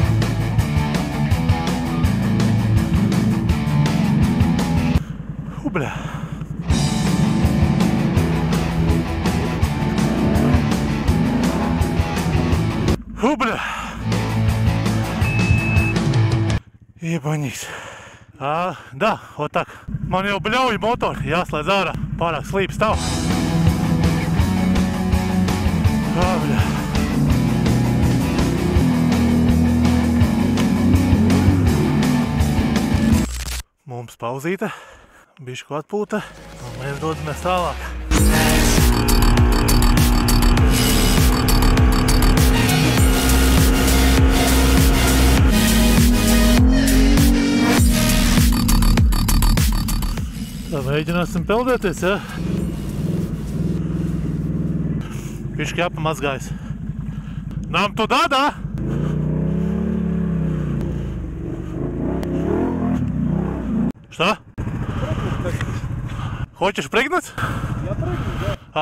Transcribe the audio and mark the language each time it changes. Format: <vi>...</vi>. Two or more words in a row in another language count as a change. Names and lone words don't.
<ru>Hubļā. Hubļā. Jebaņīs. Da, вот так.</ru> <lv>Man jau bļauj motori, jāslēdz ārā. Pārāk slīp stāv. Hubļā. Mums pauzīte, bišku atpūta, un mēs dodamies tālāk. Tā mēģināsim peldēties, ja? Biški apamazgājis.</lv> <ru>Нам туда, да? Что? Хочешь прыгнуть? Я прыгну, да.</ru>